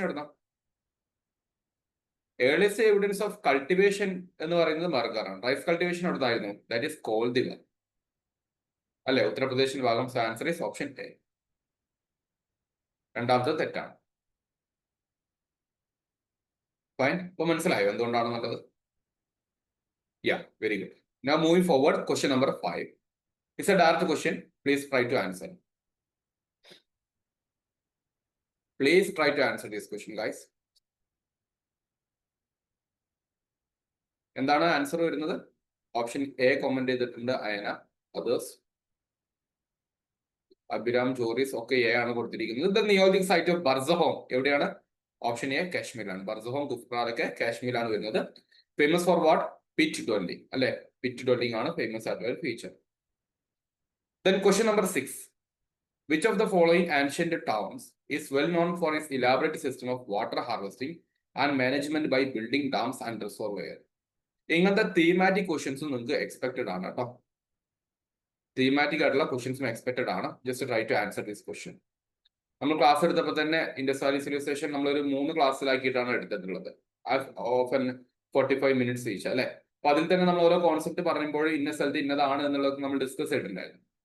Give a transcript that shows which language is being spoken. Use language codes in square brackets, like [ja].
[ml] എവിടുന്ന [en] earliest evidence of cultivation [ml] എന്ന് പറയുന്നത് മെഹർഗർ ആണ്. Rice cultivation എവിടുന്നായിരുന്നു? [en] that is [ml] കോൾദിവർ അല്ലെ, ഉത്തർപ്രദേശിന്റെ ഭാഗം. [en] Answer is option A. [ml] രണ്ടാമത്തെ തെറ്റാണ്. ഫൈൻ, ഇപ്പൊ മനസ്സിലായോ എന്തുകൊണ്ടാണെന്നുള്ളത്? [en] Very good. Now moving forward, question number 5. It's a direct question. Please try to answer. Please try to answer this question, guys. [ml] എന്താണ് answer വരുന്നത്? Option A comment ചെയ്തിട്ടുണ്ട് Ayana. Others Abhiram, Joris ഒക്കെ A ആണ് കൊടുത്തിരിക്കുന്നത്. [en] the neolithic site of [ml] ബർസഹോം എവിടെയാണ്? Option A കാശ്മീരാണ്. ബർസഹോം, തുഫ്രാലൊക്കെ കാശ്മീരാണ് വരുന്നത്. [en] Famous for what? [ml] Pit dwelling അല്ലെ, pit dwelling ആണ് ഫേമസ് ആയിട്ടുള്ള feature. [en] Then question number 6. Which of the following ancient towns is well known for its elaborate system of water harvesting and management by building dams and reservoirs? [ml] ഇങ്ങനത്തെ thematic ക്വസ്റ്റ്യൻസും നിങ്ങൾക്ക് expected ആണ് കേട്ടോ. Thematic ആയിട്ടുള്ള ക്വസ്റ്റ്യൻസും expected ആണ്. [en] Just try to answer this question. [ml] നമ്മൾ class എടുത്തപ്പോൾ തന്നെ ഇൻഡസ് വാലി സിവിലൈസേഷൻ നമ്മളൊരു 3 ക്ലാസ്സിലാക്കിയിട്ടാണ് എടുത്തിട്ടുള്ളത്. [en] often 45 minutes each [ml] അല്ലെ. അപ്പൊ അതിൽ തന്നെ നമ്മൾ ഓരോ കോൺസെപ്റ്റ് പറയുമ്പോൾ ഇന്ന സ്ഥലത്ത് ഇന്നതാണ് എന്നുള്ളത് നമ്മൾ ഡിസ്കസ് ചെയ്തിട്ടുണ്ടായിരുന്നു.